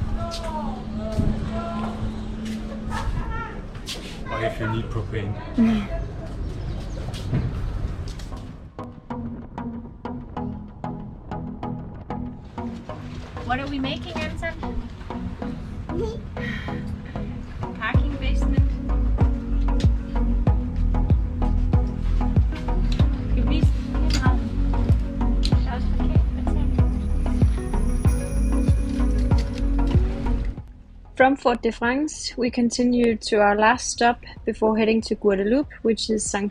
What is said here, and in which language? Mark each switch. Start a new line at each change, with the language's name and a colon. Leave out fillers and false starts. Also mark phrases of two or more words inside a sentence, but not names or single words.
English: Or if you need propane. What are we making, Anton? Parking basement.
Danish: Skal vi vise kameraet? Der er også
English: From Fort de France, we continued to our last stop before heading to Guadeloupe, which is St.